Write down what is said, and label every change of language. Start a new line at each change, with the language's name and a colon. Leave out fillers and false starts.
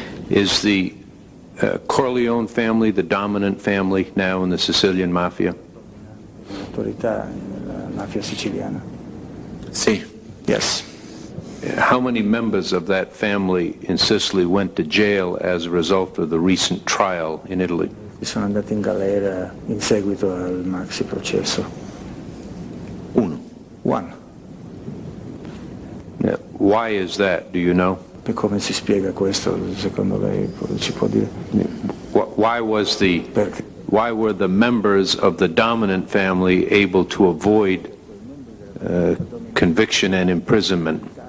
English: Is the Corleone family the dominant family now in the Sicilian Mafia?
Italian: L'autorità nella mafia siciliana. Sì.
English: Yes. How many members of that family in Sicily went to jail as a result of the recent trial in Italy?
Italian: Sono andati in galera in seguito al maxi processo.
English: One. Yeah. Why is that? Do you know?
Italian: E come si spiega questo, secondo lei, ci può dire?
English: Why were the members of the dominant family able to avoid conviction and imprisonment?